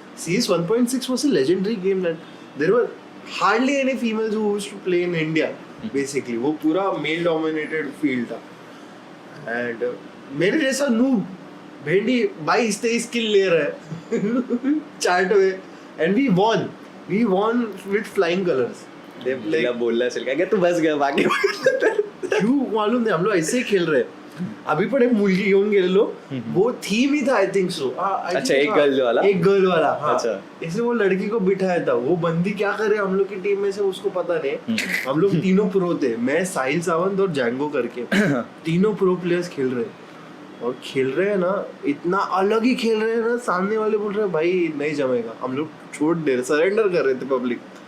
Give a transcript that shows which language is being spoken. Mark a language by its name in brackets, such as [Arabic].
[English] CS 1.6 was a legendary game that there were hardly any females who used to play in India. [Hindi] Basically, वो पूरा male dominated field था. And मेरे जैसा noob भेंडी 22-23 किल ले रहा है चार्ट में, [English] and we won with flying colors. [Marathi] बोलला असेल काय तू [Hindi] बस गया बाकी क्यों मालूम नहीं, हम लोग ऐसे ही खेल रहे हैं. [Marathi] अभी पण एक मुलगी घेऊन गेलेलो, [Hindi] वो थीम ही था [English] I think so. [Hindi] अच्छा, एक गर्ल वाला हाँ. अच्छा. इसलिए वो लड़की को बिठाया था. वो बंदी क्या करे हम लोग की टीम में से उसको पता नहीं. हम लोग तीनों प्रो थे, मैं साहिल सावंत और जैंगो करके. तीनों प्रो प्लेयर्स खेल रहे और खेल रहे हैं ना, इतना अलग ही खेल रहे हैं ना. सामने वाले बोल रहे हैं भाई नहीं जमेगा, हम लोग छोड़ दे रहे, सरेंडर कर रहे थे पब्लिक.